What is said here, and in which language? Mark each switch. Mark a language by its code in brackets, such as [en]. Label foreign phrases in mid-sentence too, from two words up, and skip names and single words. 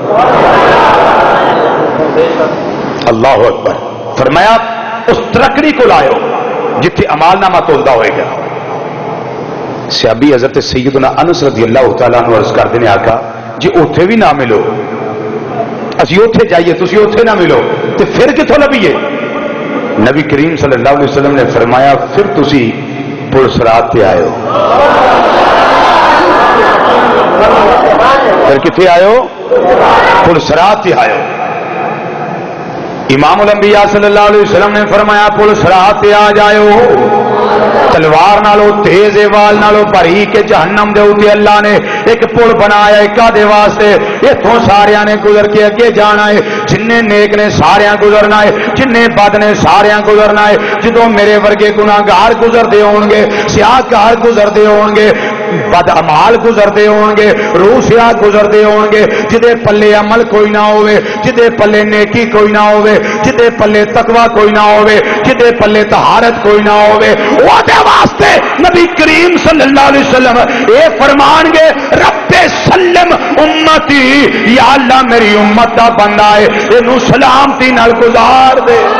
[ar] اللہ اکبر۔ [pa] فرمایا اس ترکڑی کو لائیو جتھے عمال نامہ تولدا ہوئے گا۔ صحابی حضرت سیدنا انس [ar] رضی اللہ تعالیٰ عنہ [pa] عرض کردے نے آقا جی اوتھے بھی نہ ملو، اسی اوتھے جائیے تسی اوتھے نہ ملو تے پھر کتھوں لبھیے؟ نبی کریم [ar] صلی اللہ علیہ وسلم [pa] نے فرمایا پھر تسی پل صراط تے آئے ہو۔ پھر کتھے آئے ہو؟ پل صراط تے آئے ہو۔ امام الانبیاء [ar] صلی اللہ علیہ وسلم [pa] نے فرمایا پل صراط تے آ جائے ہو، تلوار نالو تیز وال نالو بھری کے جہنم دے اوتے اللہ نے ایک پل بنایا ایک دے واسطے، ایتھوں ساریاں نے گزر کے اگے جانا ہے، جننے نیک نے ساریاں گزرنا ہے، جننے بد نے ساریاں گزرنا ہے۔ جدوں میرے ورگے گناہگار گزردے ہون گے، سیاہکار گزردے ہون گے، بد امال گزردے ہون گے، روح سیاہ گزردے ہون گے، جدے پلے عمل کوئی نہ ہوئے، جدے پلے نیکی کوئی نہ ہوئے، جدے پلے تقوی کوئی نہ ہوئے، جدے پلے طہارت کوئی نہ ہوئے، وہ دے واسطے نبی کریم [ar] صلی اللہ علیہ وسلم [pa] اے فرمان گے [ar] رب سلم امتی، [pa] یا اللہ میری امت دا بندہ ہے اینو سلامتی نال گزار دے۔